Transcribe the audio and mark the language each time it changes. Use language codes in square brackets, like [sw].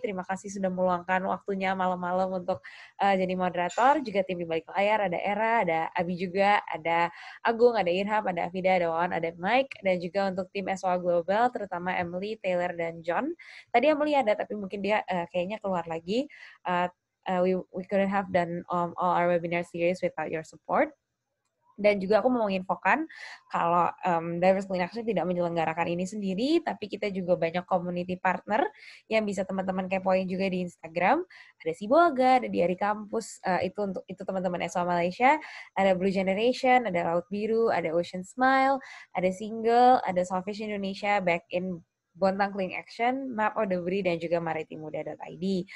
[id] Terima kasih sudah meluangkan waktunya malam-malam untuk jadi moderator. Juga tim di balik layar, ada Era, ada Abi juga, ada Agung, ada Irham, ada Afida, ada Wawan, ada Mike, dan juga untuk tim SOA Global, terutama Emily, Taylor, dan John. Tadi Emily ada, tapi mungkin dia kayaknya keluar lagi. [en] We couldn't have done all our webinar series without your support. [id] Dan juga aku mau menginfokan kalau Diverse Clean Action tidak menyelenggarakan ini sendiri, tapi kita juga banyak community partner yang bisa teman-teman kepoin juga di Instagram. Ada Sibolga, ada di Ari Kampus, itu teman-teman SOA Malaysia, ada Blue Generation, ada Laut Biru, ada Ocean Smile, ada Single, ada Salvation Indonesia, Back in Bontang Clean Action, Map of the Bri, dan juga maritimmuda.id.